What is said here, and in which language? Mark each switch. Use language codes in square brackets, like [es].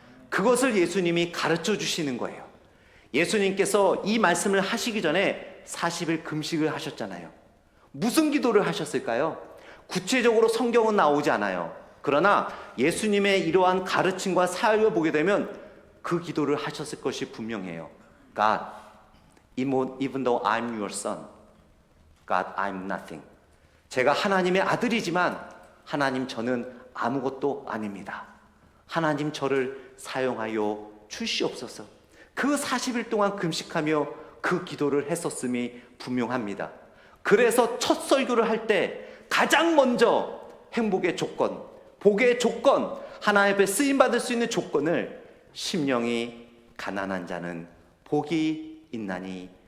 [ko] 그것을 예수님이 가르쳐 주시는 거예요. 예수님께서 이 말씀을 하시기 전에 40일 금식을 하셨잖아요. 무슨 기도를 하셨을까요? 구체적으로 성경은 나오지 않아요. 그러나 예수님의 이러한 가르침과 사역을 보게 되면 그 기도를 하셨을 것이 분명해요. [en] God, even though I'm your son, God, I'm nothing. [ko] 제가 하나님의 아들이지만 하나님, 저는 아무것도 아닙니다. 하나님, 저를 사용하여 주시옵소서. 그 40일 동안 금식하며 그 기도를 했었음이 분명합니다. 그래서 첫 설교를 할 때 가장 먼저 행복의 조건, 복의 조건, 하나님 앞에 쓰임받을 수 있는 조건을 심령이 가난한 자는 복이 있나니